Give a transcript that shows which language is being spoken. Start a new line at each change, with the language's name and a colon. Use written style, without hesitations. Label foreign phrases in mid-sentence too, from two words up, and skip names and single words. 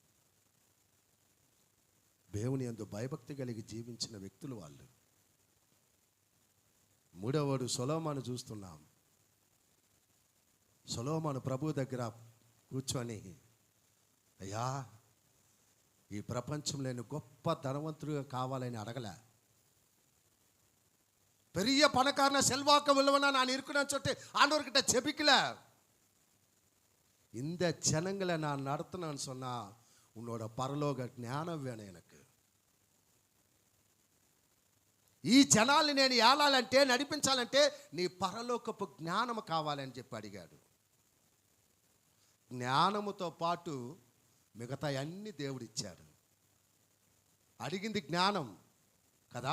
Telugu: దేవుని యందు భయభక్తి కలిగి జీవించిన వ్యక్తులు వాళ్ళు. మూడవవాడు సొలొమోను చూస్తున్నాం. సొలొమోను ప్రభు దగ్గర కూర్చొని, అయ్యా ఈ ప్రపంచంలో నేను గొప్ప ధనవంతుడిగా కావాలని అడగలే.
Tamil: பெரிய பணக்காரன செல்வாக்க உள்ளவனா நான் இருக்கணும்னு சொல்லிட்டு ஆண்டவர்கிட்ட ஜெபிக்கல. இந்த ஜனங்களை நான் நடத்தணும்னு சொன்னா உன்னோட பரலோக జ్ఞానం வேணும் எனக்கு.
Telugu: ఈ జనాల్ని నేను ఏలాలంటే నడిపించాలంటే నీ పరలోకపు జ్ఞానం కావాలని చెప్పి అడిగాడు. జ్ఞానముతో పాటు మిగతా అన్ని దేవుడిచ్చాడు. అడిగింది జ్ఞానం కదా.